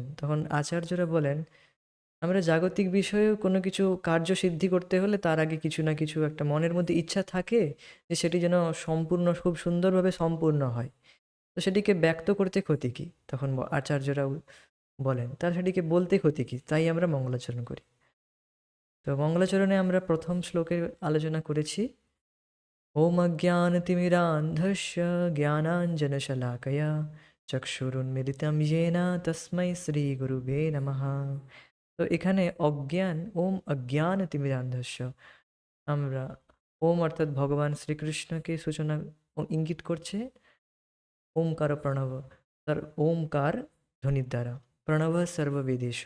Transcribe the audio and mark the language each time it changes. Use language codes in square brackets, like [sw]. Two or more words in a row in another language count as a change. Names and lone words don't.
[bn] তখন আচার্যরা বলেন আমরা জাগতিক বিষয়েও কোনো কিছু কার্য সিদ্ধি করতে হলে তার আগে কিছু না কিছু একটা মনের মধ্যে ইচ্ছা থাকে যে সেটি যেন সম্পূর্ণ খুব সুন্দরভাবে সম্পূর্ণ হয়। তো সেটিকে ব্যক্ত করতে ক্ষতি কী? তখন আচার্যরাও বলেন তার সেটিকে বলতে ক্ষতি কী? তাই আমরা মঙ্গলাচরণ করি। তো মঙ্গলাচরণে আমরা প্রথম শ্লোকে আলোচনা করেছি [sa] ওম অজ্ঞানতিমিরান্ধস্য জ্ঞানাঞ্জনশলাকয়া চক্ষুরুন্মিলিতং येन তস্मै শ্রীগুরুবে নমঃ। [bn] তো এখানে [sa] ওম অজ্ঞানতিমিরান্ধস্য, [bn] আমরা ওম অর্থাৎ ভগবান শ্রীকৃষ্ণকে সূচনা ও ইঙ্গিত করছে। ওমকার প্রণব, তার ওমকার ধ্বনির দ্বারা [sa] প্রণব সর্ববেদেষু।